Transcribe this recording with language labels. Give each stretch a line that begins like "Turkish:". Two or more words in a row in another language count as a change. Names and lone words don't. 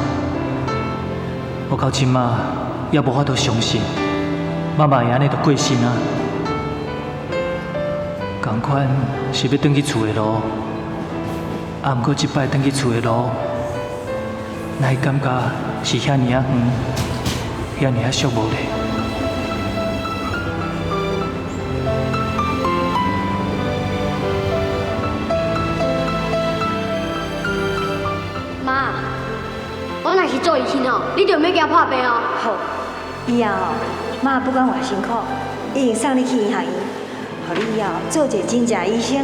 Min Nan Chinese: 我到即马也无法度相信，妈妈会安尼就过身啊！同款是要转去厝的路，啊，毋过即摆转去厝的路，哪会感觉是遐尔啊远，遐尔啊寂寞咧？妈，我若是做医生哦，你就免惊破病哦。好，以后妈不管偌辛苦，一定送你去银行医，互你以后做一个真正医生。